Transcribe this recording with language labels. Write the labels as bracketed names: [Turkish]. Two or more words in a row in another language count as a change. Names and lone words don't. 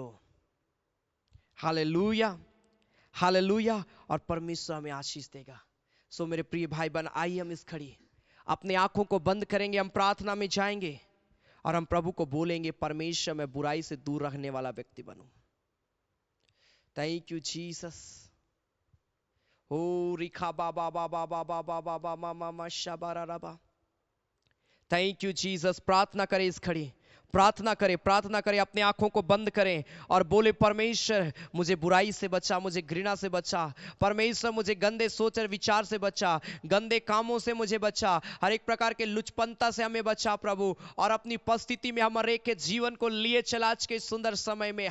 [Hindi] हालेलुया, हालेलुया। और परमेश्वर हमें आशीष देगा। सो मेरे प्रिय भाई बहन, आइए हम इस घड़ी अपने आंखों को बंद करेंगे, हम प्रार्थना में जाएंगे और हम प्रभु को बोलेंगे, परमेश्वर मैं बुराई से दूर रहने वाला व्यक्ति बनूं। [English] Thank you Jesus. ओ रिखा बाबा बाबा बाबा बाबा बाबा मामा शाबारा रबा। Thank you Jesus. [Hindi] प्रार्थना करें इस घड़ी, प्रार्थना करें, प्रार्थना करें, अपने आंखों को बंद करें और बोले, परमेश्वर मुझे बुराई से बचा, मुझे घृणा से बचा, परमेश्वर मुझे गंदे सोच और विचार से बचा, गंदे कामों से मुझे बचा, हर एक प्रकार के लुचपनता से हमें बचा प्रभु, और अपनी उपस्थिति में हमारे के जीवन को लिए चला आज के सुंदर समय में।